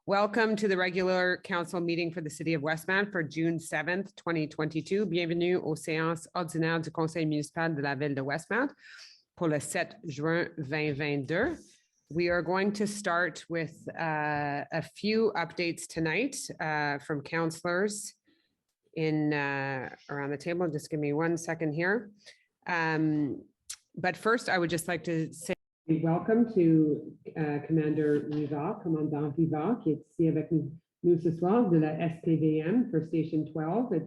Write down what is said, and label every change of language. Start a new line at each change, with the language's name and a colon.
English: Welcome to the regular council meeting for the City of Westmount for June 7th, 2022.
French: Bienvenue aux séances ordinaires du Conseil municipal de la Ville de Westmount pour le 7 juin 2022.
English: We are going to start with a few updates tonight from councillors in around the table. Just give me 1 second here. But first, I would just like to say welcome to Commander Rivard, Commandant Rivard,
French: qui est ici avec nous ce soir de la
English: SPVM for Station 12.